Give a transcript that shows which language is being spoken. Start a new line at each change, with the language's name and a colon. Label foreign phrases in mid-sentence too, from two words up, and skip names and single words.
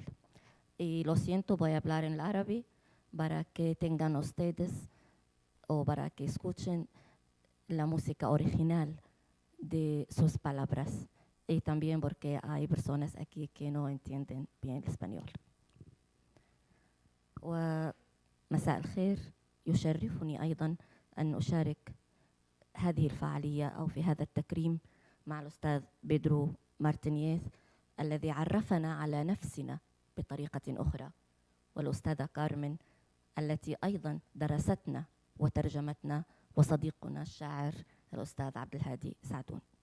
Spanish: Y lo siento, voy a hablar en árabe para que tengan ustedes o para que escuchen la música original de sus palabras, y también porque hay personas aquí que no entienden bien el español.
Arabic: ومساء الخير، يشرفني أيضا أن أشارك هذه الفعالية أو في هذا التكريم مع الأستاذ بيدرو مارتينيز الذي عرفنا على نفسنا بطريقة أخرى، والأستاذة كارمن التي أيضا درستنا وترجمتنا، وصديقنا الشاعر الأستاذ عبد الهادي سعدون.